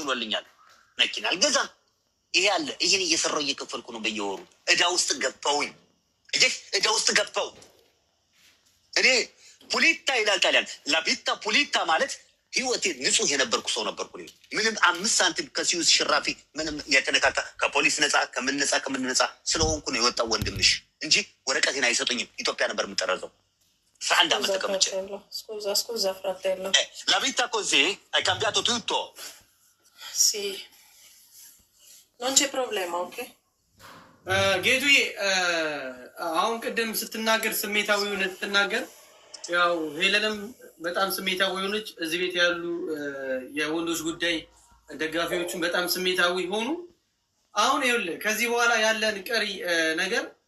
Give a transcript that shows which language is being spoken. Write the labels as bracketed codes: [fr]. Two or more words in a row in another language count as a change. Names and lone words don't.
[am] ብሎልኛል። መኪና አልገዛም። ይሄ አለ። ይህን እየሰራው እየከፈልኩ ነው በየወሩ። ዕዳ ውስጥ ገባውኝ። ዕዳ ውስጥ ገባው። እኔ ፑሊታ ይላል ጣሊያን። [it] la vita pulita [am] ማለት ህይወቴ ንጹህ የነበርኩ ሰው ነበርኩ። ምንም 5 ሳንቲም ከሲዩዝ ሽራፊ ምንም የተነካካ ከፖሊስ ነፃ ከምን ነፃ ስለሆንኩ ነው የወጣው ወንድምሽ እንጂ ወረቀቴን አይሰጡኝም። ኢትዮጵያ ነበር የምጠረዘው 11 ዓመት ተቀምጬ። [it] la vita così hai cambiato tutto. Sì, non c'è problema. [am] ኦኬ ጌቱዬ አሁን ቅድም ስትናገር ስሜታዊ ሆነ ስትናገር ያው ሄለንም በጣም ስሜታዊ ሆነች። እዚህ ቤት ያሉ የወንዶች ጉዳይ ደጋፊዎችን በጣም ስሜታዊ ሆኑ። አሁን ይኸውልህ ከዚህ በኋላ ያለን ቀሪ ነገር